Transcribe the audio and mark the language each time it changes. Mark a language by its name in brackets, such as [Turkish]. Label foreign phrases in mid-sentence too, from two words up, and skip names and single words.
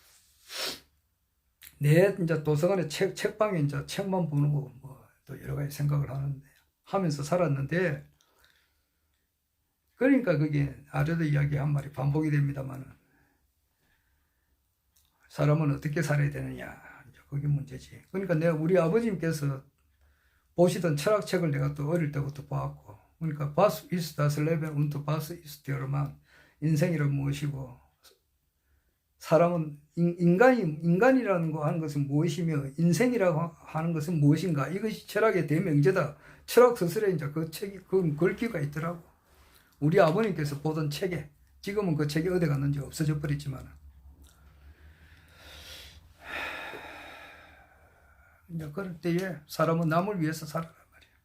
[Korean] 내 이제 도서관에 책방에 이제 책만 보는 거 또 여러 가지 생각을 하면서 살았는데 그러니까 그게 아래도 이야기 한 말이 반복이 됩니다만은 사람은 어떻게 살아야 되느냐 그게 문제지. 그러니까 우리 아버님께서 보시던 철학책을 내가 또 어릴 때부터 봐왔고 그러니까 [German] Was ist das Leben und was ist der Mann [Korean] 인생이란 무엇이고 사람은 인간이라는 거 하는 것은 무엇이며 인생이라고 하는 것은 무엇인가 이것이 철학의 대명제다. 철학 서술에 이제 그 책이 글귀가 있더라고. 우리 아버님께서 보던 책에 지금은 그 책이 어디 갔는지 없어져 버렸지만 이제 그럴 때에 사람은 남을 위해서 살아라 말이야.